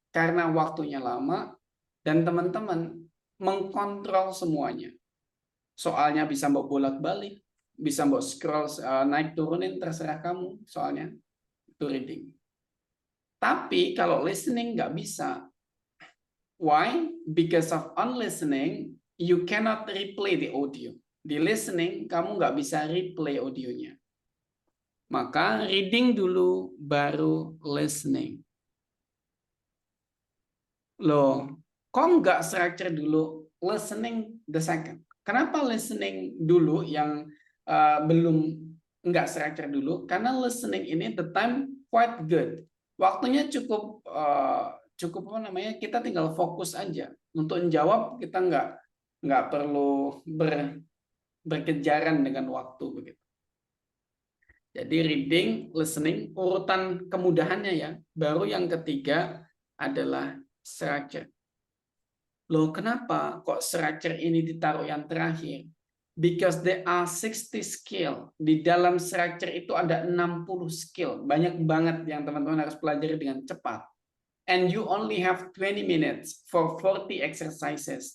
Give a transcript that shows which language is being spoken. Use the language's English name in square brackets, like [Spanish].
[Indonesian] karena waktunya lama dan teman-teman mengkontrol semuanya. Soalnya bisa mbok bolak-balik, bisa mbok scroll naik turunin terserah kamu soalnya itu reading. Tapi kalau listening nggak bisa. [English] Why? Because of on listening you cannot replay the audio. [Indonesian] Di listening kamu nggak bisa replay audionya. Maka reading dulu baru listening. Loh, kok nggak structure dulu? [English] Listening the second. [Indonesian] Kenapa listening dulu yang belum nggak structure dulu? Karena listening ini [English] the time quite good. [Indonesian] Waktunya cukup apa namanya? Kita tinggal fokus aja. Untuk menjawab kita nggak perlu berkejaran dengan waktu begitu. Jadi reading, listening, urutan kemudahannya ya. Baru yang ketiga adalah structure. Loh, kenapa kok structure ini ditaruh yang terakhir? [English] Because there are 60 skill. [Indonesian] Di dalam structure itu ada 60 skill. Banyak banget yang teman-teman harus pelajari dengan cepat. [English] And you only have 20 minutes for 40 exercises.